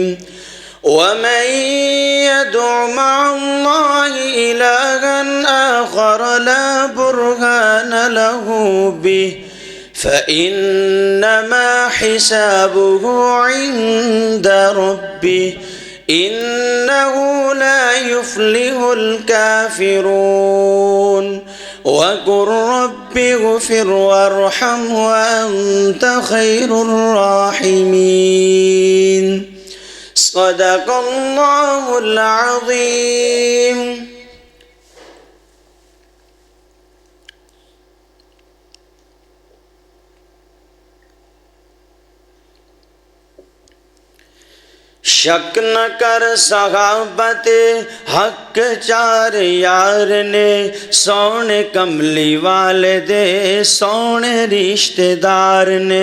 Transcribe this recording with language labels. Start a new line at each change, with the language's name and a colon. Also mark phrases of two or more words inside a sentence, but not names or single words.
Arabic: ومن يدع مع الله إلها آخر لا برهان له به فإنما حسابه عند ربه إنه لا يفلح الكافرون. وقل رب اغفر وارحم وأنت خير الراحمين. صدق الله العظيم.
Punjabi: शक न कर सहाबत हक चार यार ने, सोने कमली वाले दे सोने रिश्तेदार ने।